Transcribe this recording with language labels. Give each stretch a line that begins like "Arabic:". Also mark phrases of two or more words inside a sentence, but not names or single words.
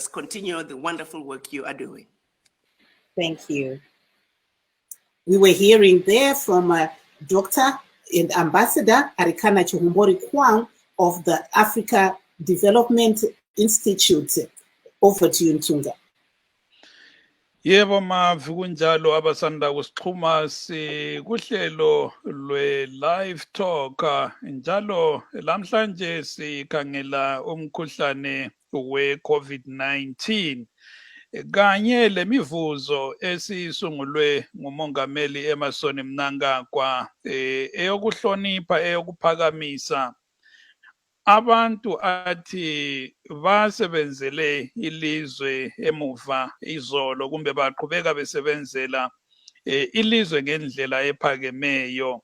English: Continue the wonderful work you are doing. Thank you. We were hearing there from Dr. and Ambassador Arikana Chihombori-Kwao of the Africa Development Institute. Over to you, Ntunga.
North Ndebele: Yebo mavi kunjalo abasanda kusixhuma kuhlelo lwe-live talk njalo lamhlanje sikhangela umkhuhlane we-COVID-19 kanye lemivuzo esisungulwe ngumongameli Emmerson Mnangagwa eyokuhlonipha eyokuphakamisa abantu athi basebenzele ilizwe emuva izolo kumbe baqhubeka besebenzela ilizwe ngendlela ephakemeyo.